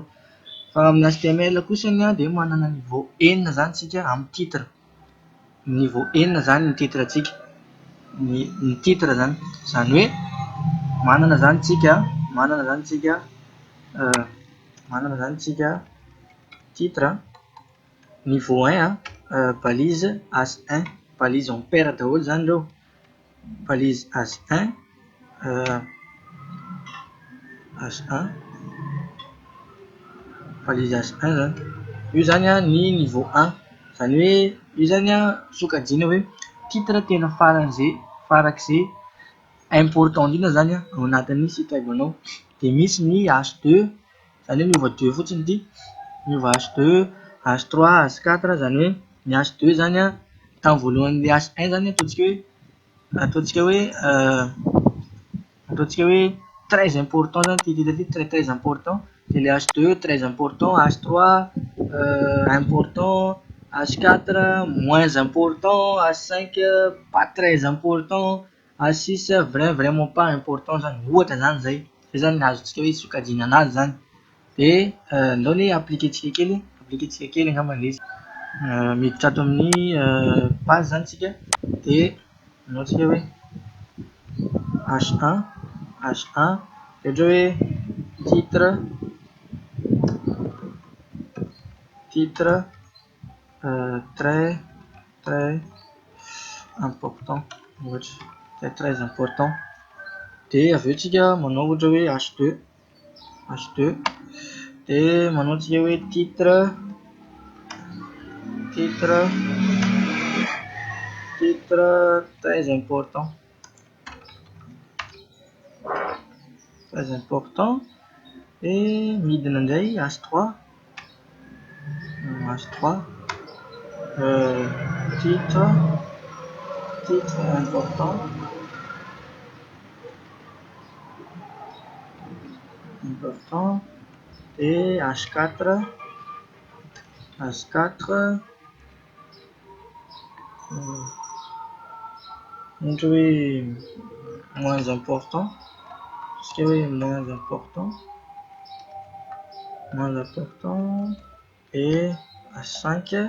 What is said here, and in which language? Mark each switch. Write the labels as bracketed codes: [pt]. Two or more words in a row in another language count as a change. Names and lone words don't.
[mg] Fa amin'ny HTML kosany dia manana [fr] niveau N [mg] izany tsika amin'ny titre. [fr] Niveau N [mg] izany ny titre antsika, ny titre izany, izany hoe manana izany tsika [fr] titre niveau 1 balise H1, balise en paire [mg] daholo izany ireo, [fr] balise H1 balise H1 [mg] zany. Io zany ny niveau 1, izany hoe io zany sokajiana hoe titre tena farak'izay important indrindra zany ao anatin'ny [fr] site web [mg] anao. Dia misy ny H2, izany hoe miova 2 fotsiny ity, miova H2, H3, H4, izany hoe ny H2 zany tamin'ny voalohan'ilay H1 zany ataontsika hoe [fr] très important [mg] zany ity titre ity, [fr] très important. [mg] Dia ilay [fr] H2 très important, H3 important, H4 moins important, H5 pas très important, H6 vraiment pas important [mg] zany, ohatra zany izay. Izay zany ny azontsika hoe sokajiana anazy izany. Dia ndao ny appliquentsika kely angamba ilay izy. Miditra ato amin'ny page zany tsika dia anaontsika hoe H1 ohatra hoe [fr] titre très important, [mg] ohatra [fr] très important. [mg] Dia avy eo tsika manao ohatra hoe H2 dia manao tsika hoe [fr] titre très important [mg] et midina indray H3 [fr] titre important et H4 [mg] ohatra [fr] hoe moins important, et H5